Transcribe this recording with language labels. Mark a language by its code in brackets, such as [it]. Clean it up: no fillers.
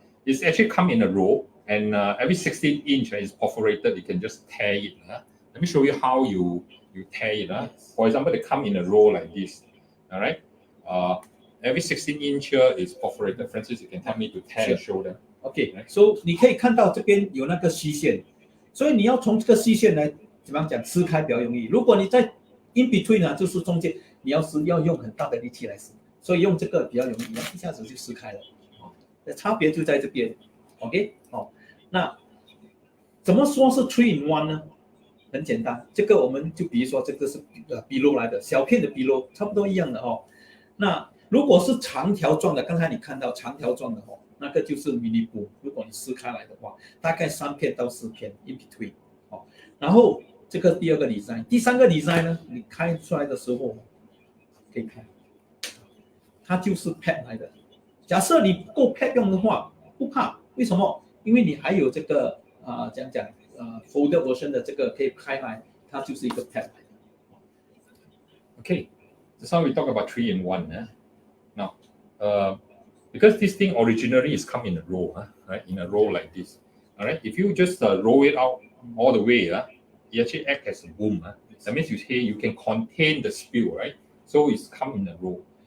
[en] It's actually come in a roll, and every 16 inch is perforated. You can just tear it. Let me show you how you tear it. For example, they come in a roll like this. All right. Every 16 inch here is perforated. Francis, you can tell me to tear and show them. [zh] OK, so 你可以看到这边有那个虚线，所以你要从这个虚线来怎么样讲撕开比较容易。如果你在 [en] in between [zh] 呢，就是中间你要用很大的力气来撕，所以用这个比较容易，一下子就撕开了。差别就在这边 ，OK， 那怎么说是 3 in 1呢？很简单，这个我们就比如说这个是below 来的，小片的below，差不多一样的哦。那如果是长条状的，刚才你看到长条状的哦，那个就是 mini boom。如果你撕开来的话，大概3片到4片 [en] in between [zh] 哦。然后这个第二个 design， 第三个 design 呢，你开出来的时候可以看，它就是 pad 来的。假设你不够 pad 用的话，不怕，为什么？因为你还有这个folded version 的这个可以开来，它就是一个 pad 来的。 [en] Okay, so we talk about 3 in 1. Now, because this thing originally is come in a roll, right? In a roll like this. All right. If you just roll it out all the way, it actually acts as a boom. That means you can contain the spill, right? So it's come in a roll.